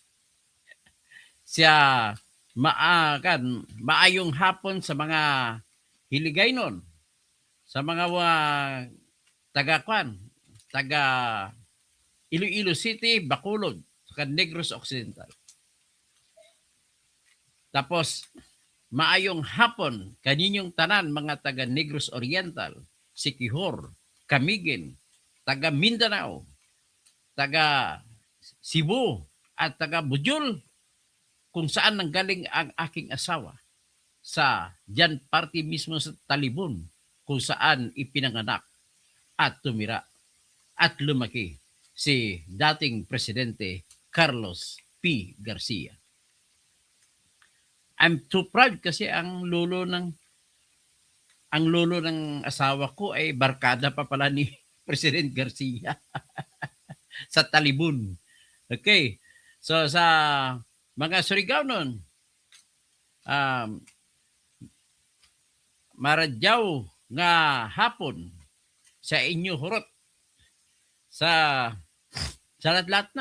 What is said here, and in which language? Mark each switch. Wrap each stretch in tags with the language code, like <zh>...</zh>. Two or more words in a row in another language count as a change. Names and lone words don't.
<hil>Siya maayong hapon sa mga hiligaynon, sa mga taga Iloilo City, Bacolod, sa Negros Occidental.</hil> <ceb>Tapos, maayong hapon kaninyong tanan mga taga Negros Oriental, Siquijor, Camiguin, taga Mindanao, taga Cebu,</ceb> <tl>at taga Bujol, kung saan nanggaling ang aking asawa sa dyan party mismo sa Talibon, kung saan ipinanganak at tumira at lumaki si dating Presidente Carlos P. Garcia.</tl> <en>I'm too proud</en> <tl>kasi ang lolo ng asawa ko ay barkada pa pala ni President Garcia sa Talibon. Okay.</tl> <sgd>So sa mga Surigao nun, maradyaw nga hapon sa inyo hurot</sgd> <tl>sa lahat na.</tl>